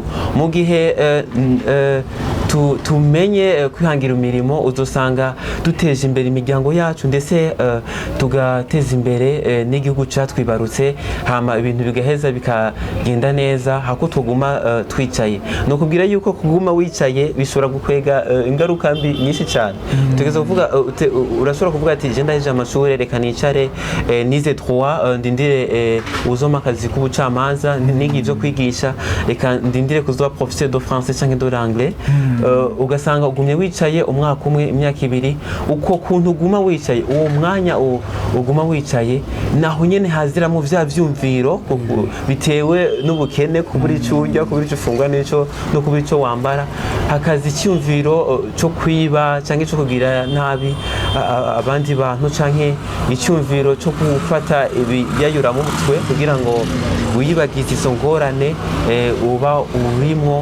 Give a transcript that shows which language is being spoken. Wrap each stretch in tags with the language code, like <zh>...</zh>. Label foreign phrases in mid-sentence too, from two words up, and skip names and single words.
<rn>Mu gihe tumenye kwihangira imirimo uzosanga duteje imbere imiryango yacu ndetse tugateza imbere n'igihugu cyatwibarutse, hama ibintu bigaheza bikagenda neza hako tuguma twicaye. No kubwira yuko kuguma wicaye bishobora gukwega ingaruka mbi nyinshi cyane. Tugeze kuvuga urashobora kuvuga ati je ndaje amashure reka nicare nize 3 ndindire uzoma akazi k'ubucamanza nigi byo kwigisha, reka ndindire kuzoba</rn> <fr>professeur de français</fr> <rn>cyangwa</rn> <fr>de l'anglais.</fr> <rn>Ugasanga ugumye wicaye umwaka umwe imyaka ibiri, uko kuntu uguma wicaye uwo mwanya uguma wicaye naho nyene haziramo vya vyumviro bitewe n'ubukene kubura ico urya kubura ico ufungura nico no kubura ico wambara, hakazi icyumviro cyo kwiba cyangwa cyo kugira nabi abandi bantu canke icyumviro cyo gufata ibiyayura mu mutwe kugira ngo wiyibagize izo ngorane uba urimo.</rn>